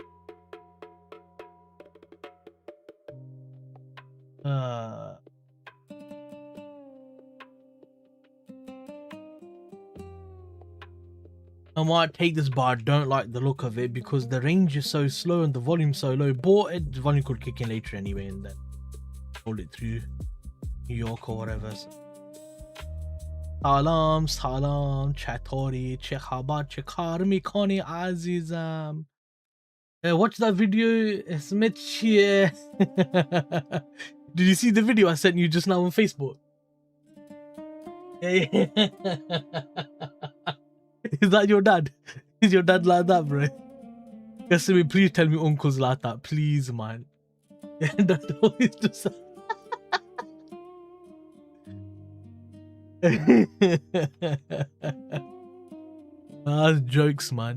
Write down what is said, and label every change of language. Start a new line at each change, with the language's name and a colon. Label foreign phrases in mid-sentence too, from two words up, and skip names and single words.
English: I might take this, but I don't like the look of it because the range is so slow and the volume so low. But the volume could kick in later anyway, and then hold it through New York or whatever. So.
Persian: سلام چطوری چه خبر چه کار میکنی عزیزم
English: watch that video
Persian: اسمت چیه
English: did you see the video I sent you just now on Facebook is that your dad? Is your dad like that, bro? Kasumi, please tell me uncle's like that, please, man. Don't always just that's jokes, man.